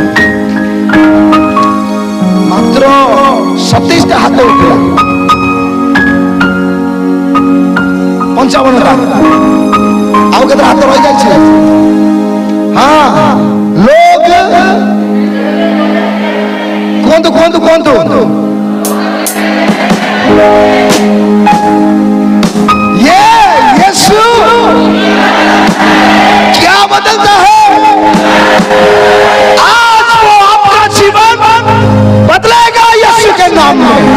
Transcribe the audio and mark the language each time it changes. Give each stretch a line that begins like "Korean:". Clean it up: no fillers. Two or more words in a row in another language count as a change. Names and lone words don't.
Odia: ମାତ୍ର 27ଟା ହାତ ଉଠିଲା, 55ଟା, ଆଉ କେତେ ହାତ ରହିଯାଇଛି? ହଁ, ଲୋକ କୁହନ୍ତୁ କୁହନ୍ତୁ କୁହନ୍ତୁ।
Hindi: ये यीशु क्या बदलता है? आज वो आपका जीवन बदलेगा यीशु के नाम में।